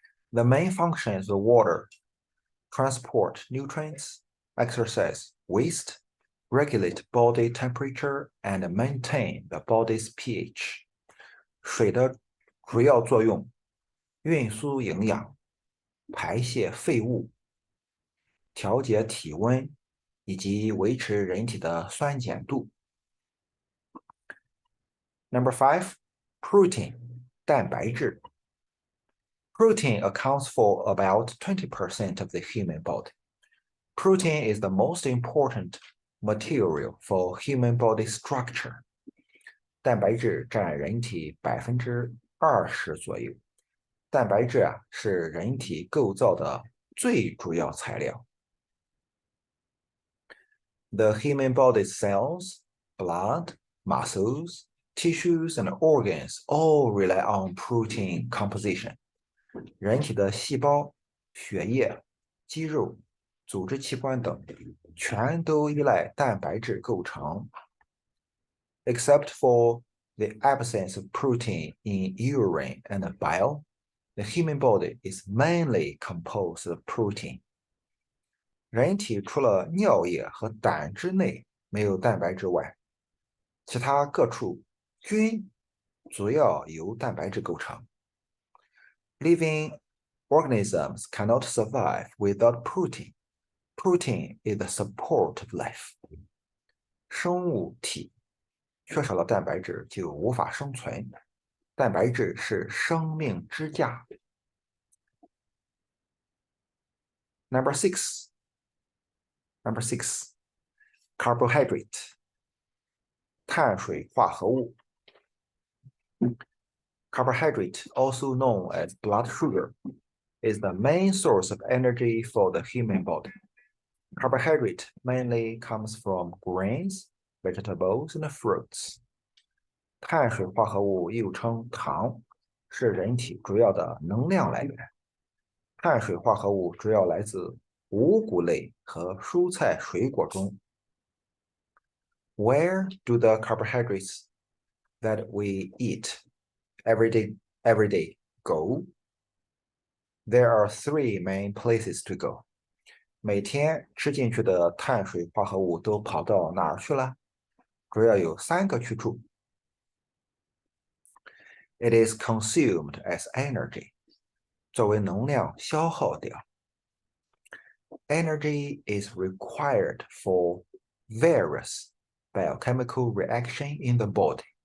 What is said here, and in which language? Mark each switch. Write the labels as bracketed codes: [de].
[en] The main functions of water transport nutrients, exercise waste, regulate body temperature, and maintain the body's pH. [zh] 水的主要作用：运输营养、排泄废物、调节体温，以及维持人体的酸碱度。 [en] Number 5, protein, 蛋白质。 Protein accounts for about 20% of the human body. Protein is the most important material for human body structure. [zh] 蛋白质占人体20%左右。蛋白质是人体构造的最主要材料。 [en] The human body's cells, blood, muscles, tissues, and organs all rely on protein composition. [zh] 人体的细胞、血液、肌肉、组织器官等，全都依赖蛋白质构成。 [en] Except for the absence of protein in urine and bile, the human body is mainly composed of protein. [zh] 人体除了尿液和胆汁内没有蛋白质外，其他各处均主要由蛋白质构成。 [en] Living organisms cannot survive without protein. Protein is the support of life. [zh] 生物体缺少了蛋白质就无法生存，蛋白质是生命支架。 [en] Number six, carbohydrate, 碳水化合物。 Carbohydrate, also known as blood sugar, is the main source of energy for the human body. Carbohydrate mainly comes from grains, vegetables, and fruits. [zh] 碳水化合物又称糖，是人体主要的能量来源。碳水化合物主要来自五谷类和蔬菜水果中。 [en] Where do the carbohydrates that we eat every day go? There are three main places to go. [zh] 每天吃进去的碳水化合物都跑到哪儿去了？主要有3个去处。 [en] It is consumed as energy. [zh] 作为能量消耗掉。 [en] Energy is required for various biochemical reaction in the body.